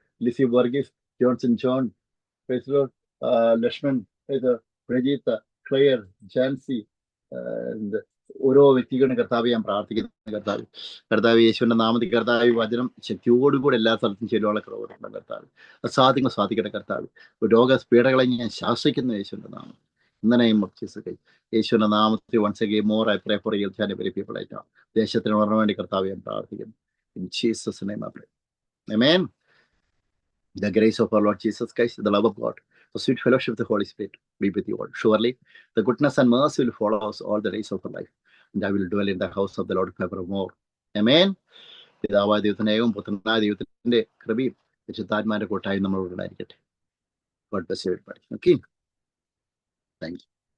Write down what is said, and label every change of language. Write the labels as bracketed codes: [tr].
[ml] Lissy Varghese, Johnson John, [en] praise Lord, [ml] Lakshman, പ്രജീത്ത, Clare, Jancy, ഓരോ വ്യക്തികളുടെ കർത്താവ് ഞാൻ പ്രാർത്ഥിക്കുന്നു. കർത്താവ് യേശുവിന്റെ നാമത്തിൽ കർത്താവ് വചനം ശക്തിയോടുകൂടി എല്ലാ സ്ഥലത്തും ചെല്ലുവാനുള്ള പ്രവർത്തനം കർത്താവ് അസാധ്യങ്ങൾ സാധിക്കട്ടെ. കർത്താവ് രോഗപീഠകളെ ഞാൻ ശാസിക്കുന്നു യേശുവിന്റെ നാമം. [en] In the name of Jesus, [ml] യേശുവിന്റെ നാമത്തിൽ [en] once again more I pray for you and every people right now. [ml] ദേശത്തിന് വളരാൻ വേണ്ടി കർത്താവ് ഞാൻ പ്രാർത്ഥിക്കുന്നു. [en] In Jesus' name I pray. Amen. The grace of our Lord Jesus Christ, the love of God, the sweet fellowship of the Holy Spirit be with you all. Surely the goodness and mercy will follow us all the days of our life, and I will dwell in the house of the Lord forevermore. Amen. [ml] പിതാവായ ദൈവത്തിന്റെയും പുത്രനായ ദൈവത്തിന്റെ കൃപയും വിശുദ്ധാത്മാവിന്റെ കൂട്ടായും നമ്മളോട് ഉണ്ടായിരിക്കട്ടെ. [en] God bless you everybody. Okay. Thank you.